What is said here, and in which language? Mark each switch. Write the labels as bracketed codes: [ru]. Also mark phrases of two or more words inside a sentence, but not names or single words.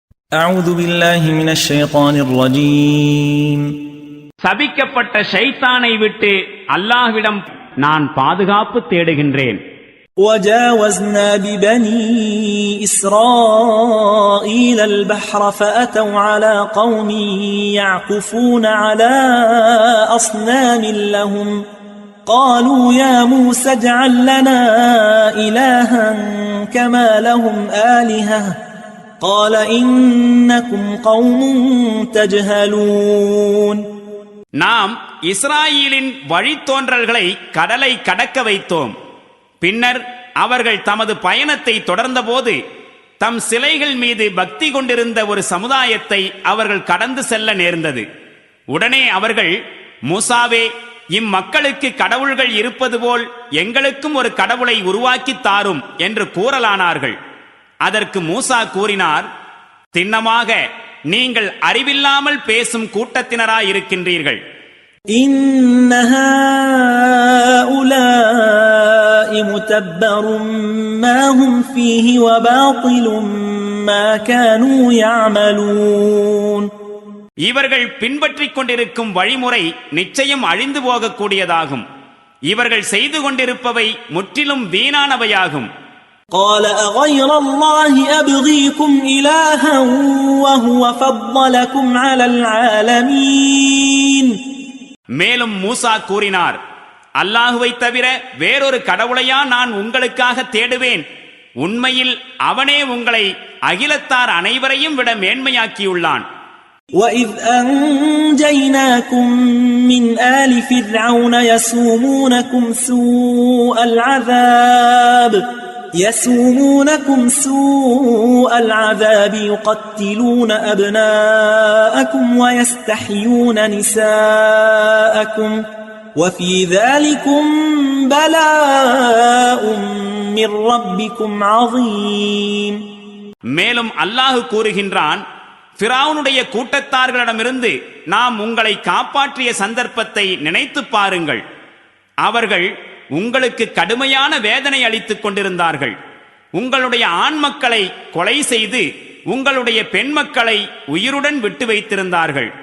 [ar] أعوذ بالله من الشيطان الرجيم. [ta] சபிக்கப்பட்ட ஷைத்தானை விட்டு அல்லாஹ்விடம் நான் பாதுகாப்பு தேடுகின்றேன். [ar] وجاوزنا ببني إسرائيل البحر فأتوا على قوم يعكفون على أصنام لهم قالوا يا موسى اجعل لنا إلها كما لهم آلهة قال إنكم قوم تجهلون. [ta] நாம் இஸ்ராயீலின் வழித்தோன்றல்களை கடலை கடக்க வைத்தோம். பின்னர் அவர்கள் தமது பயணத்தை தொடர்ந்தபோது தம் சிலைகள் மீது பக்தி கொண்டிருந்த ஒரு சமுதாயத்தை அவர்கள் கடந்து செல்ல நேர்ந்தது. உடனே அவர்கள், மூசாவே, இம்மக்களுக்கு கடவுள்கள் இருப்பது போல் எங்களுக்கும் ஒரு கடவுளை உருவாக்கி தாரும் என்று கூறலானார்கள். அதற்கு மூசா கூறினார், திண்ணமாக நீங்கள் அறிவில்லாமல் பேசும் கூட்டத்தினராயிருக்கின்றீர்கள். [ar] إن هؤلاء متبر ما هم فيه وباطل ما كانوا يعملون. [ta] இவர்கள் பின்பற்றிக் கொண்டிருக்கும் வழிமுறை நிச்சயம் அழிந்து போகக்கூடியதாகும். இவர்கள் செய்து கொண்டிருப்பவை முற்றிலும் வீணானவையாகும். [ar] قال أغير الله أبغيكم إلها وهو فضلكم على العالمين. [ta] மேலும் மூசா கூறினார், அல்லாஹுவை தவிர வேறொரு கடவுளையா நான் உங்களுக்காக தேடுவேன்? உண்மையில் அவனே உங்களை அகிலத்தார் அனைவரையும் விட மேன்மையாக்கியுள்ளான். [ar] وَإِذْ أَنْجَيْنَاكُمْ مِنْ آلِ فِرْعَوْنَ يَسُومُونَكُمْ سوء العذاب يقتلون أبناءكم ويستحيون نساءكم وفي ذلكم بلاء من ربكم عظيم. [ta] மேலும் அல்லாஹ் கூறுகின்றான், ஃபிரௌனுடைய கூட்டத்தார்களிடமிருந்து நாம் உங்களை காப்பாற்றிய சந்தர்ப்பத்தை நினைத்து பாருங்கள். அவர்கள் உங்களுக்கு கடுமையான வேதனை அளித்துக் கொண்டிருந்தார்கள். உங்களுடைய ஆண் மக்களை கொலை செய்து உங்களுடைய பெண் மக்களை உயிருடன் விட்டு வைத்திருந்தார்கள்.